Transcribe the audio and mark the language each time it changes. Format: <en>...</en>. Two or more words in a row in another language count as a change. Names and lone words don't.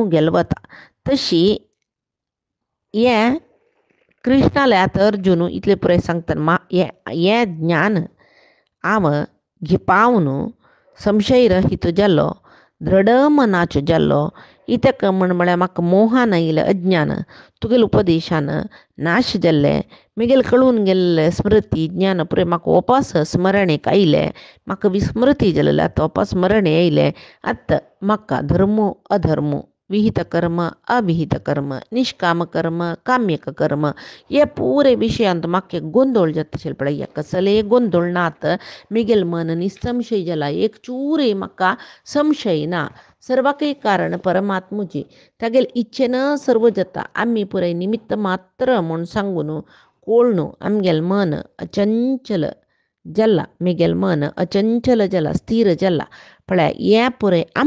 <kok>गेल वता तशी हें कृष्णाले आतां अर्जुन इतले पुराय सांगता हें ज्ञान हांव घेवपावन संशय रहीत जाल्लो दृढ मनाचो जाल्लो इतक म्हळ्यार म्हाका मोहान आयिल्लें अज्ञान तुगेले उपदेशान नाश जाल्ले म्हगेले कळून गेल्ले स्मृती ज्ञान पुरे म्हाका वापस स्मरणेक आयले म्हाका विस्मृती जालेले आतां वापस स्मरणे आयले आतां म्हाका धर्म अधर्म विहित कर्म अविहित कर्म निष्काम कर्म काम्यक कर्म हे पुरे विशयांत म्हाका गोंदळ जाता आशिल्लो पळय हे कसले गोंदळ नात म्हगेल मन निसंशय जाला एक चूरय म्हाका संशय ना सर्वाकय कारण परमात्मुची तागेल इच्छेन सर्व जाता आमी पुराय निमित्त मात्र म्हूण सांगून कोळ आमगेल मन अचंचल जाला म्हगेल मन अचंचल जाला स्थिर जाला पळय हें पुराय</kok>